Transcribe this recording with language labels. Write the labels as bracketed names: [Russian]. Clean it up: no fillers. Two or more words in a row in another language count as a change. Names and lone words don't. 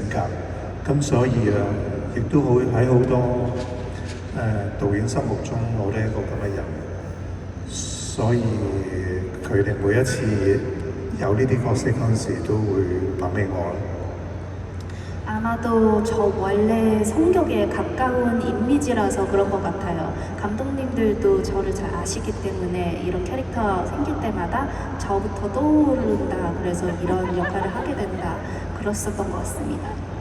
[Cantonese] 格，咁所以亦都好喺好多導演心目中我都係一個咁嘅人，所以佢哋每一次有呢啲角色嗰陣時都會諗起我啦。 [Korean] 아마도 저 원래 성격에 가까운 이미지라서 그런 것 같아요. 감독님들도 저를 잘 아시기 때문에 이런 캐릭터 생길 때마다 저부터 떠오른다. 그래서 이런 역할을 하게 된다. 그랬었던 것 같습니다.